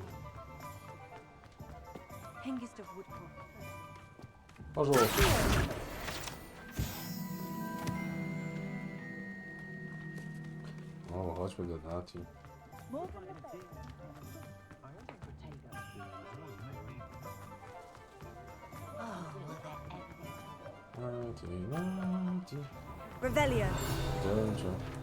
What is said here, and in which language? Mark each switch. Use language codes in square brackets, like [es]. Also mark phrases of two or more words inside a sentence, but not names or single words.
[pl] Porządku. O, chodźmy do Nati. Nati. Revelio. Dobrze.